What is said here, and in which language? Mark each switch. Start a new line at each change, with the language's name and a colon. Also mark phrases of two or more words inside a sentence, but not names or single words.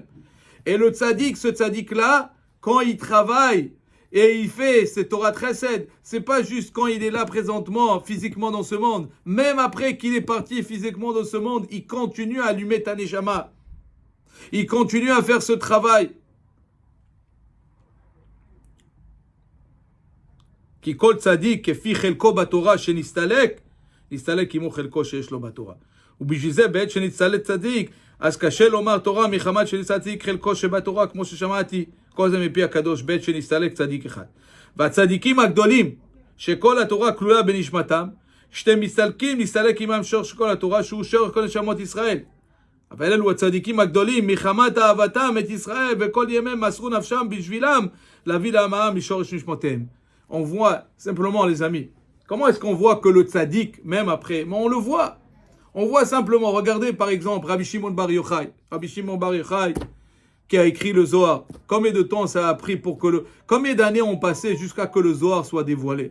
French: Et le tzaddik, ce tzaddik-là, quand il travaille et il fait cette
Hebrew: תורה חסד,
French: c'est pas juste quand il est là présentement, physiquement dans ce monde. Même après qu'il est parti physiquement dans ce monde, il continue à allumer ta neshama. Il continue à faire ce travail.
Hebrew: כי כל צדיק כפי חלקו בתורה שנסתלק, נסתלק עמו חלקו שיש לו בתורה. ובשביל זה בעת שנצטלק צדיק, אז קשה לומר תורה מחמת שנצטלק חלקו שבתורה, כמו ששמעתי כל זה מפי הקדוש, בעת שנסתלק צדיק אחד. והצדיקים הגדולים, שכל התורה כלולה בנשמתם, שאתם מסתלקים, נסתלק עמם שורש כל התורה, שהוא שורש כל נשמות ישראל. אבל אלו הצדיקים הגדולים, מחמת אהבתם את ישראל, וכל ימיהם מסרו נפשם בשבילם, להביא להמאה משורש נשמותיהם.
French: On voit simplement, les amis, comment est-ce qu'on voit que le tzaddik, même après, mais on le voit. On voit simplement, regardez par exemple Rabbi Shimon Bar Yochai. Rabbi Shimon Bar Yochai qui a écrit le Zohar. Combien de temps ça a pris pour que combien d'années ont passé jusqu'à que le Zohar soit dévoilé?